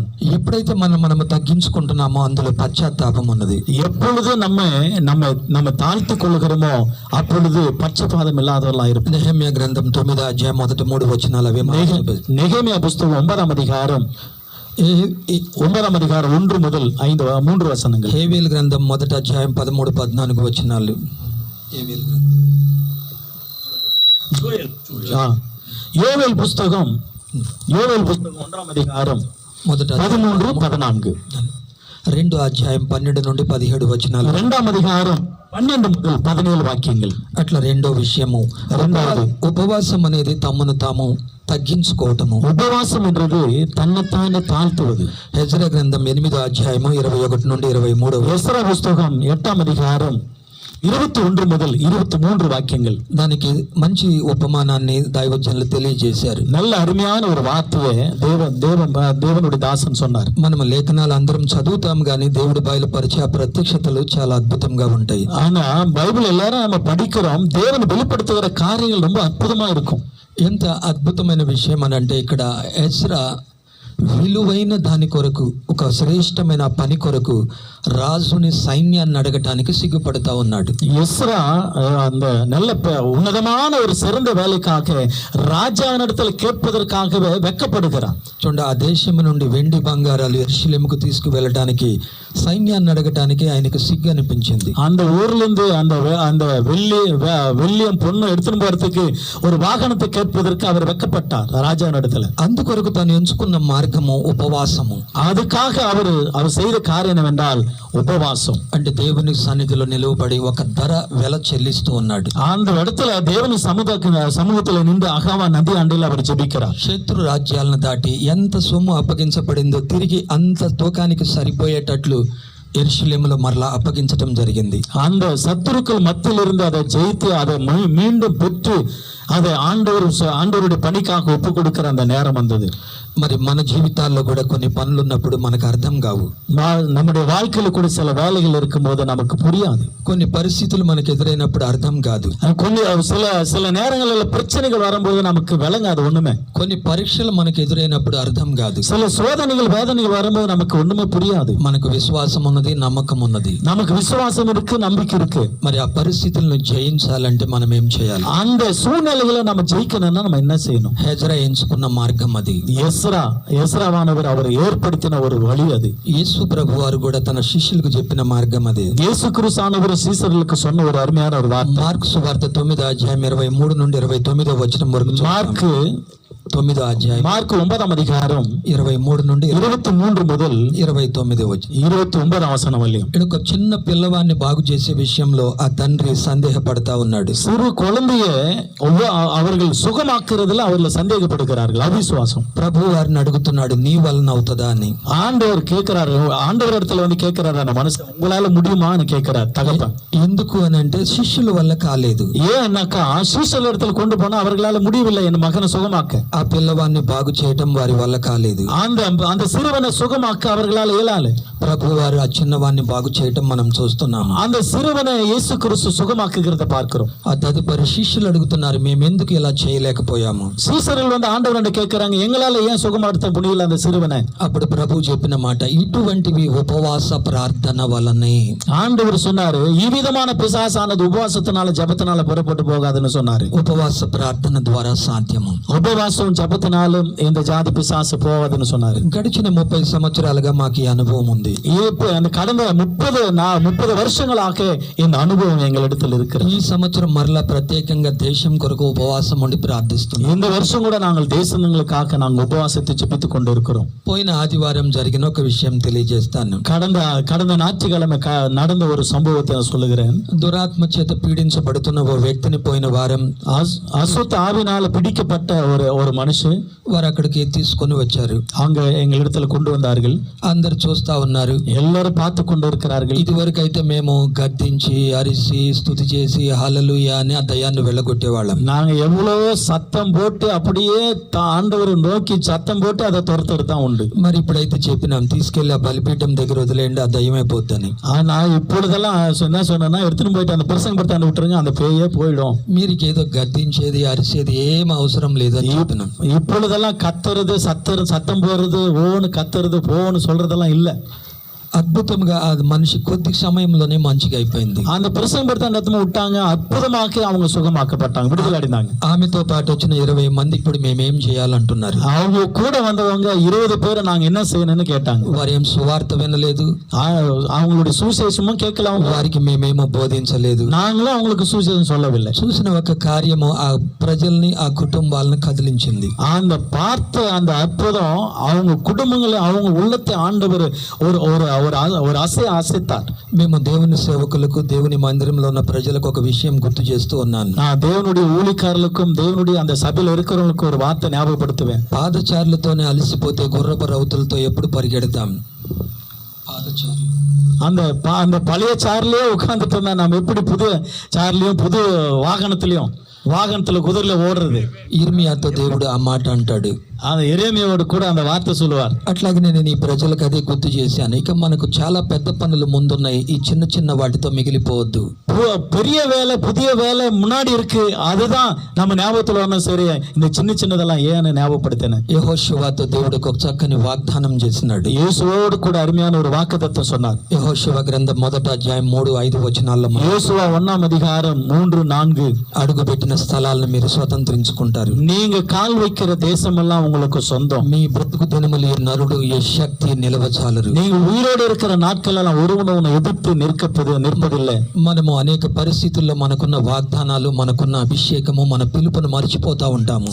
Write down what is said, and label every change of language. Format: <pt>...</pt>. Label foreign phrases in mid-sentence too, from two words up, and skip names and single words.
<te>ఎప్పుడైతే మనము తగ్గించుకుంటున్నామో అందులో పశ్చాత్తాపం ఉన్నది.</te> <ta>எப்பொழுது நம்ம தாழ்த்து கொள்கிறோமோ அப்பொழுது பட்சபாதம் இல்லாதவர்களா இருப்போம்.</ta> <te>నెహెమ్యా గ్రంథం 9వ అధ్యాయం మొదటి 3 వచనాలు అవే.</te> <ta>நெகேமியா புஸ்தகம் 9ஆம் அதிகாரம் 1 முதல் 3 வசனங்கள்.</ta> <te>హేబేలు గ్రంథం 1వ అధ్యాయం 13-14 వచనాలు.</te> <ta>யோவேல் புஸ்தகம் 1ஆம் அதிகாரம் 13-14.</ta> <te>2వ అధ్యాయం 12 నుండి 17 వచనాలు.</te> <ta>2ஆம் அதிகாரம் 12 முதல் 17 వాక్యங்கள்.</ta> <te>అట్లా రెండో విషయము, ఉపవాసం అనేది తమను తాము తగ్గించుకోవటము.</te> <ta>ఉపవాసం என்றது தன்னைத்தானே தாழ்த்துவது.</ta> <te>హెజ్రా గ్రంథం 8వ అధ్యాయము 21 నుండి 23.</te> <ta>எஸ்ரா புஸ்தகம் 8ஆம் அதிகாரம் 21 முதல் 23 వాక్యங்கள்.</ta> <te>దానికి మంచి ఉపమానాన్ని దైవజనులు తెలియజేశారు.</te> <ta>நல்ல அருமையான ஒரு வார்த்தையை தேவனுடைய தாசன் சொன்னார்.</ta> <te>మనం లేఖనాలు అందరం చదువుతాం కానీ దేవుడు బయలుపరిచే ఆ ప్రత్యక్షతలు చాలా అద్భుతంగా ఉంటాయి.</te> <ta>ஆனா பைபிள் எல்லாரும் நம்ம படிக்கிறோம், தேவன் வெளிப்படுத்துகிற காரியங்கள் ரொம்ப அற்புதமா இருக்கும்.</ta> <te>ఎంత అద్భుతమైన విషయం అని అంటే, ఇక్కడ ఎజ్రా విలువైన దాని కొరకు, ఒక శ్రేష్టమైన పని కొరకు రాజుని సైన్యాన్ని అడగటానికి సిగ్గుపడతా ఉన్నాడు.</te> <ta>எஸ்ரா அந்த நல்ல ఉన్నதமான ஒரு சிறந்த வேலைக்காக ராஜாவினிடத்தில் கேட்பதற்காகவே வெட்கப்படுகிறான்.</ta> <te>చూడండి, ఆ దేశం నుండి వెండి బంగారాలు యెరూషలేముకు తీసుకువెళ్ళడానికి సైన్యాన్ని అడగటానికి ఆయనకు సిగ్గు అనిపించింది.</te> <ta>அந்த ஊர்ல இருந்து அந்த வெள்ளியம் பொண்ணு எடுத்துன்னு போறதுக்கு ஒரு வாகனத்தை கேட்பதற்கு அவர் வெட்கப்பட்டார் ராஜாவினிடத்துல.</ta> <te>అందుకొరకు తాను ఎంచుకున్న మార్గము ఉపవాసము.</te> <ta>அதுக்காக அவர் செய்த காரியம் என்னவென்றால் உபவாசம்.</ta> <te>అంటే దేవుని సన్నిధిలో నిలువబడి ఒక ధర వెల చెల్లిస్తూ ఉన్నాడు.</te> <ta>அந்த இடத்துல தேவனி சமூகத்துல நின்று அகாவா நதி ஆண்டில் அவர் ஜெபிக்கிறார்.</ta> <te>శత్రు రాజ్యాలను దాటి ఎంత సొమ్ము అప్పగించబడిందో తిరిగి అంత తూకానికి సరిపోయేటట్లు యెరూషలేములో మరలా అప్పగించడం జరిగింది.</te> <ta>அந்த சத்துருக்கள் மத்தியில் இருந்து அதை ஜெயித்து அதை மீண்டும் பெற்று அதை ஆண்டவருடைய பணிக்காக ஒப்பு கொடுக்கிற அந்த நேரம் வந்தது.</ta> <te>మరి మన జీవితాల్లో కూడా కొన్ని పనులు ఉన్నప్పుడు మనకు అర్థం కావు.</te> <ta>நம்முடைய வாழ்க்கையில கூட சில வேலைகள் இருக்கும் போது நமக்கு புரியாது.</ta> <te>కొన్ని పరిస్థితులు మనకు ఎదురైనప్పుడు అర్థం కాదు.</te> <ta>சில நேரங்களில் பிரச்சனைகள் வரும்போது நமக்கு விளங்காது ஒண்ணுமே.</ta> <te>కొన్ని పరీక్షలు మనకు ఎదురైనప్పుడు అర్థం కాదు.</te> <ta>சில சோதனைகள் வேதனைகள் வரும்போது நமக்கு ஒண்ணுமே புரியாது.</ta> <te>మనకు విశ్వాసం ఉన్నది, నమ్మకం ఉన్నది.</te> <ta>நமக்கு விசுவாசம் இருக்கு, நம்பிக்கை இருக்கு.</ta> <te>మరి ఆ పరిస్థితులను జయించాలంటే మనం ఏం చేయాలి?</te> <ta>அந்த சூழ்நிலைகளை நம்ம ஜெயிக்கணும்னா நம்ம என்ன செய்யணும்?</ta> <te>హెజ్రా ఎంచుకున్న మార్గం అది.</te> <ta>எஸ்ராவானவர் அவர் ஏற்படுத்தின ஒரு வழி அது.</ta> <te>యేసు ప్రభు వారు కూడా తన శిష్యులకు చెప్పిన మార్గం అది.</te> <ta>இயேசு கிறிஸ்துவானவர் சீசர்களுக்கு சொன்ன ஒரு அருமையான ஒரு வார்த்தை.</ta> <te>మార్కు సువార్త 9వ అధ్యాయం 23 నుండి 29వ వచనం వరకు. మార్కు 9వ అధ్యాయం మార్కు 9వ அதிகாரம் 23 నుండి</te> <ta>23 முதல்</ta> <te>29 వచ్చి</te> <ta>29 வசனம் வரையும்.</ta> <te>ఇక్కడ ఒక చిన్న పిల్లవాడిని బాగు చేసే విషయంలో ఆ తండ్రి సందేహపడతా ఉన్నాడు.</te> <ta>சிறு குழந்தைய அவர்கள் சுகமாக்குறதுல அவர்கள் சந்தேகப்படுகிறார்கள். அவிசுவாசம்.</ta> <te>ప్రభు వారిని అడుగుతున్నాడు, నీ వలన అవుతుందా అని.</te> <ta>ஆண்டவர் கேட்கிறாரு, ஆண்டவர் இடத்துல வந்து கேட்கிறாரு, அந்த மனுஷன் உங்களால முடியுமான்னு கேட்கிறார் தகப்பன்.</ta> <te>ఎందుకు అని అంటే శిష్యుల వల్ల కాలేదు.</te> <ta>ஏன்னாக்கா சீசல் இடத்துல கொண்டு போனா அவர்களால முடியவில்லை என் மகனை சுகமாக்க.</ta> <te>ఆ పిల్లవాడిని బాగు చేయటం వారి వల్ల కాలేదు.</te> <ta>அந்த சிறுவனை சுகமாக்க அவர்களால இயலாது.</ta> <te>ప్రభు వారు ఆ చిన్నవాడిని బాగు చేయటం మనం చూస్తున్నాము.</te> <ta>அந்த சிறுவனை இயேசு கிறிஸ்து சுகமாக்குகிறத பார்க்கிறோம்.</ta> <te>ఆ తదుపరి శిష్యులు అడుగుతున్నారు, మేము ఎందుకు ఇలా చేయలేకపోయాము.</te> <ta>சீசர்கள் வந்து ஆண்டவர் கேட்கிறாங்க, எங்களால ஏன் சுகமாடுத்த முடியல அந்த சிறுவனை.</ta> <te>అప్పుడు ప్రభు చెప్పిన మాట, ఇటువంటివి ఉపవాస ప్రార్థన వలనే.</te> <ta>ஆண்டவர் சொன்னாரு, இவ்விதமான பிசாசானது உபவாசத்தினால ஜபத்தினால புறப்பட்டு போகாதுன்னு சொன்னாரு.</ta> <te>ఉపవాస ప్రార్థన ద్వారా సాధ్యము.</te> <ta>உபவாசம் ஜபத்தினாலும் இந்த ஜாதி பிசாசு போகாதுன்னு சொன்னாரு.</ta> <te>గడిచిన 30 సంవత్సరాలుగా మాకు ఈ అనుభవం ఉంది.</te> <ta>அந்த கடந்த 30 வருஷங்களாக இந்த அனுபவம் எங்களிடத்தில் இருக்கிறது.</ta> <te>ఈ సంవత్సరం మరలా ప్రత్యేకంగా దేశం కొరకు ఉపవాసం ఉండి ప్రార్థిస్తున్నాం.</te> <ta>இந்த வருஷம் கூட நாங்கள் தேசங்களுக்காக நாங்கள் உபவாசத்தை ஜெபித்துக் கொண்டு இருக்கிறோம்.</ta> <te>పోయిన ఆదివారం జరిగిన ఒక విషయం తెలియజేస్తాను.</te> <ta>கடந்த ஞாயிற்றுக்கிழமை நடந்த ஒரு சம்பவத்தை நான் சொல்லுகிறேன்.</ta> <te>దురాత్మ చేత పీడించబడుతున్న ఓ వ్యక్తిని పోయిన వారం</te> <ta>அசுத்த ஆவினால பிடிக்கப்பட்ட ஒரு மனுஷன்</ta> <te>వారు అక్కడికి తీసుకొని వచ్చారు.</te> <ta>அங்க எங்களிடத்துல கொண்டு வந்தார்கள்.</ta> <te>అందరు చూస్తా ఉన్నారు,</te> <ta>எல்லாரும் பார்த்து கொண்டு இருக்கிறார்கள்.</ta> <te>ఇదివరకు అయితే మేము గద్దించి అరిసి స్తుతి చేసి హల్లెలూయా అని ఆ దయ్యాన్ని వెళ్ళగొట్టేవాళ్ళం.</te> <ta>நாங்க எவ்வளவோ சத்தம் போட்டு அப்படியே ஆண்டவர் நோக்கி சத்தம் போட்டு அதை துரத்துறது உண்டு.</ta> <te>మరి ఇప్పుడైతే చెప్పినాం, తీసుకెళ్లి ఆ బలిపీఠం దగ్గర వదిలేయండి, ఆ దయ్యమే పోద్దని.</te> <ta>ஆனா இப்பொழுதெல்லாம் என்ன சொன்னா, எடுத்துன்னு போயிட்டு அந்த பிரசங்க படுத்தாண்டு விட்டுருங்க, அந்த பேயே போயிடும்.</ta> <te>మీరు ఏదో గద్దించేది అరిసేది ఏం అవసరం లేదని చెప్పినాం.</te> <ta>இப்பொழுதெல்லாம் கத்துறது சத்தம் போடுறது ஓன்னு கத்துறது போன்னு சொல்றதெல்லாம் இல்ல.</ta> <te>అద్భుతంగా ఆ మనిషి కొద్ది సమయంలోనే మంచిగా అయిపోయింది.</te> <ta>அந்த பிரசங்க படுத்தாண்டு விட்டாங்க, అద్భుతமாக அவங்க சுகமாக்கப்பட்டாங்க, விடுதலை அடைந்தாங்க.</ta> <te>ఆమెతో పాటు వచ్చిన 20 మంది ఇప్పుడు మేమేం చేయాలంటున్నారు.</te> <ta>அவங்க கூட வந்தவங்க 20 பேரை நாங்க என்ன செய்யணும்னு கேட்டாங்க.</ta> <te>వారేం సువార్త వినలేదు,</te> <ta>அவங்களுடைய சுவிசேஷமும் கேட்கல,</ta> <te>వారికి మేమేమో బోధించలేదు,</te> <ta>நாங்களும் அவங்களுக்கு சுவிசேஷம் சொல்லவில்லை.</ta> <te>చూసిన ఒక కార్యము ఆ ప్రజల్ని ఆ కుటుంబాలను కదిలించింది.</te> <ta>அந்த பார்த்த அந்த அற்புதம் அவங்க குடும்பங்களை அவங்க உள்ளத்தை ஆண்டவர் ஒரு அசைத்தார்.</ta> <te>మేము దేవుని సేవకులకు దేవుని మందిరంలో ఉన్న ప్రజలకు ఒక విషయం గుర్తు చేస్తూ ఉన్నాను.</te> <ta>நான் தேவனுடைய ஊழியக்காரர்களுக்கும் தேவனுடைய அந்த சபையில் இருக்கிறவங்களுக்கும் ஒரு வார்த்தை ஞாபகப்படுத்துவேன்.</ta> <te>పాదచారులతోనే అలసిపోతే గుర్రపు రౌతులతో ఎప్పుడు పరిగెడతాం.</te> <ta>அந்த பழைய சார்லயே உட்கார்ந்துட்டு இருந்தா நம்ம எப்படி புது சார்லயும் புது வாகனத்துல குதிரையில ஓடுறது.</ta> <te>ఇర్మియాతో దేవుడు ఆ మాట అంటాడు.</te> <ta>அந்த எரேமியாவோடு கூட அந்த வார்த்தை சொல்லுவார்.</ta> <te>అట్లాగే నేను ఈ ప్రజలకు అదే గుర్తు చేశాను. ఇక మనకు చాలా పెద్ద పనులు ముందున్నాయి, ఈ చిన్న చిన్న వాటితో మిగిలిపోవద్దు.</te> <ta>பெரிய வேலை புதிய வேலை முன்னாடி இருக்கு, அதுதான் நம்ம ஞாபகத்துல வரணும். சரி, இந்த சின்னதெல்லாம் ஏன்னு ஞாபகப்படுத்தினேன்.</ta> <te>యెహోషువతో దేవుడు ఒక చక్కని వాగ్దానం చేసినాడు.</te> <ta>యేసుவோடு கூட அருமையான ஒரு வாக்குத்தத்தம் சொன்னார்.</ta> <te>యెహోషువ గ్రంథం 1వ అధ్యాయం 3-5 వచనాల్లో</te> <ta>யோசுவா 1ஆம் அதிகாரம் 3-4</ta> <te>అడుగుపెట్టిన స్థలాలను మీరు స్వతంత్రించుకుంటారు.</te> <ta>நீங்க கால் வைக்கிற தேசமெல்லாம் உங்களுக்கு சொந்தம்.</ta> <te>మీ బ్రతుకు దినములు ఈ నరుడు ఈ శక్తి నిలవచాలరు.</te> <ta>நீங்க உயிரோடு இருக்கிற நாட்கள் எல்லாம் ஒருவனை எதிர்த்து நிற்பதில்லை.</ta> <te>మనము అనేక పరిస్థితుల్లో మనకున్న వాగ్దానాలు, మనకున్న అభిషేకము, మన పిలుపును మర్చిపోతా ఉంటాము.</te>